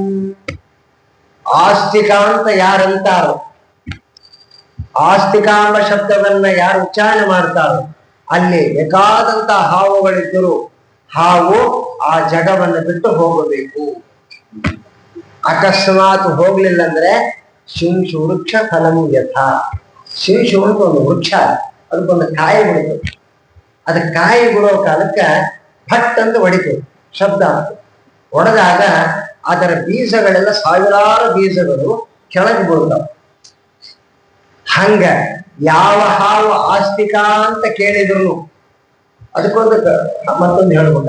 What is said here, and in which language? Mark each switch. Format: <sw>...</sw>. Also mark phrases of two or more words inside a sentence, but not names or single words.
<kn>ಆಸ್ತಿಕ ಅಂತ ಯಾರಂತಾರೋ, ಆಸ್ತಿಕಾಂಬ ಶಬ್ದವನ್ನ ಯಾರು ಉಚ್ಚಾರಣೆ ಮಾಡ್ತಾರೋ ಅಲ್ಲಿ ಬೇಕಾದಂತ ಹಾವುಗಳಿದ್ದರು ಹಾವು ಆ ಜಗವನ್ನು ಬಿಟ್ಟು ಹೋಗಬೇಕು. ಅಕಸ್ಮಾತ್ ಹೋಗ್ಲಿಲ್ಲ ಅಂದ್ರೆ</kn> <sa>ಶಿಂಶು ವೃಕ್ಷ ಫಲಂ ಯಥಾ.</sa> <kn>ಶಿಂಶು ಅಂತ ಒಂದು ವೃಕ್ಷ, ಅದಕ್ಕೊಂದು ಕಾಯಿ ಬಿಡ್ತು. ಅದ ಕಾಯಿ ಬಿಡೋ ಕಾಲಕ್ಕ ಭಟ್ ಅಂತ ಹೊಡಿತು, ಶಬ್ದ ಆಗ್ತದೆ. ಹೊಡೆದಾಗ ಅದರ ಬೀಜಗಳೆಲ್ಲ ಸಾವಿರಾರು ಬೀಜಗಳು ಕೆಳಗೆ ಬೀಳ್ತಾವ. ಹಂಗ ಯಾವ ಹಾವು ಆಸ್ತಿಕ ಅಂತ ಕೇಳಿದ್ರು ಅದಕ್ಕೊಂದು ಮತ್ತೊಂದು ಹೇಳ್ಬಿಟ್ಟ.</kn>